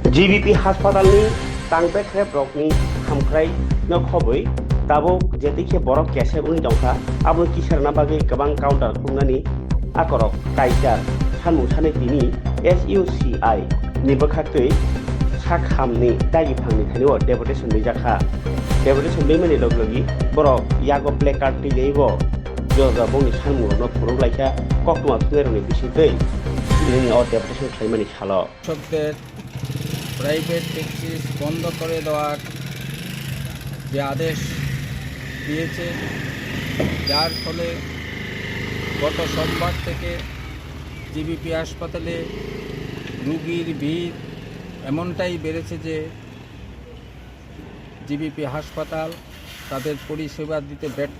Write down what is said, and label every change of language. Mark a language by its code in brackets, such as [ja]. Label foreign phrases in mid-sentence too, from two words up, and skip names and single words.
[brx] GBP हास्पातालनि तांबेख्रे ब्लकनि हामख्राय नखबै दाबो जेतिखे बरफ केसे उनि दंखा आबो किसारना बागै गोबां काउन्टार खुंनानै आकरक काइजार सानमु सानै तिनि SUCI नि बखाखै साखामनि दागि फांनि थानिव डेपुटेसन जाखा डेपुटेसन मैंने लगलगी बरफ यागो प्ले कार्ड टिलेइबो जोजा बंनि सानमुनो फुरुं लाइखा कक्टमा थुंगेरनि बिसिदै जोंनि डेपुटेसन खालामनानै साल [bn] কৃষকদের প্রাইভেট ট্যাক্সিস বন্ধ করে দেওয়ার যে আদেশ দিয়েছে, যার ফলে গত সোমবার থেকে জিবিপি হাসপাতালে রুগীর ভিড় এমনটাই বেড়েছে যে জিবিপি হাসপাতাল তাদের পরিষেবা দিতে ব্যর্থ।